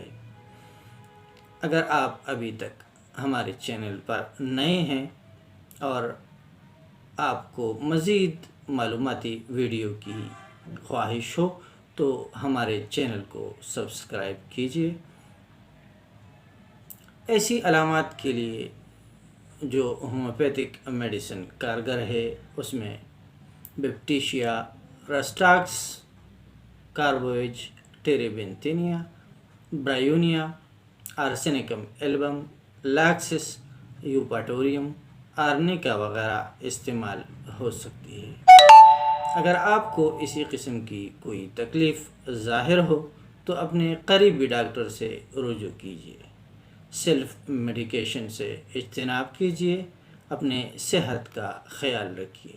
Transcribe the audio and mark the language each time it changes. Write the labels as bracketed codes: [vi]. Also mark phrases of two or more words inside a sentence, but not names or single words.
[ur] اگر آپ ابھی تک ہمارے چینل پر نئے ہیں اور آپ کو مزید معلوماتی ویڈیو کی خواہش ہو تو ہمارے چینل کو سبسکرائب کیجیے۔ ایسی علامات کے لیے جو ہومیوپیتھک میڈیسن کارگر ہے، اس میں بیپٹیشیا، رسٹاکس، کاربویج، ٹیریبینتینیا، برایونیا، آرسینیکم ایلبم، لاکسس، یوپاٹوریم، آرنیکا وغیرہ استعمال ہو سکتی ہے۔ اگر آپ کو اسی قسم کی کوئی تکلیف ظاہر ہو تو اپنے قریبی ڈاکٹر سے رجوع کیجیے۔ سیلف میڈیکیشن سے اجتناب کیجیے۔ اپنے صحت کا خیال رکھیے۔